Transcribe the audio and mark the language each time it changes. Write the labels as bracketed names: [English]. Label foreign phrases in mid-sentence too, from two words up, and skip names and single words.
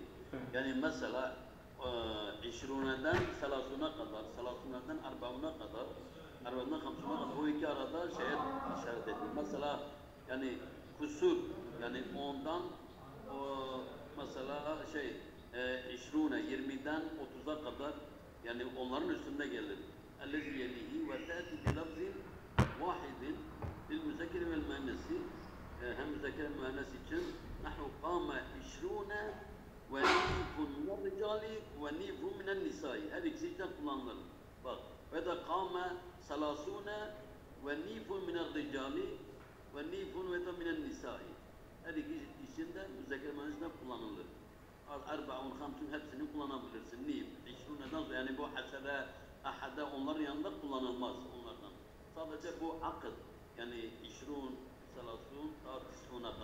[Turkish] Yani mesela 20'den 30'a kadar, 30'dan 40'a kadar, 40'dan 50'a kadar o iki arada şeye işaret ediyor. Mesela yani kusur yani 10'dan mesela 20'den 30'a kadar yani onların üstünde gelir. [Arabic] اَلَّذِي يَلِهِ وَتَأْتِ بِلَفْزٍ وَاحِدٍ لِلْمُذَكِّرِ وَالْمُؤَنَّثِ [Turkish] hem müzekker hem müennes için [Arabic] نَحْنُ قَامَ 20 وَنِيفٌ مِنَ الرِّجَالِ وَنِيفٌ مِنَ النِّسَاءِ [Turkish] her ikisi için kullanılır. Bak ve de [Arabic] قَامَ 30 وَنِيفٌ مِنَ الرِّجَالِ وَنِيفٌ وَدَ مِنَ النِّسَاءِ [Turkish] her ikisi için de müzekker müennesinde kullanılır. 40, 50 hepsini kullanabilirsin. Nif, 20'den sonra yani bu hasere, ahade onların yanında kullanılmaz onlardan. Sadece bu akıl yani 20, 30, ta 90'a kadar. Evet.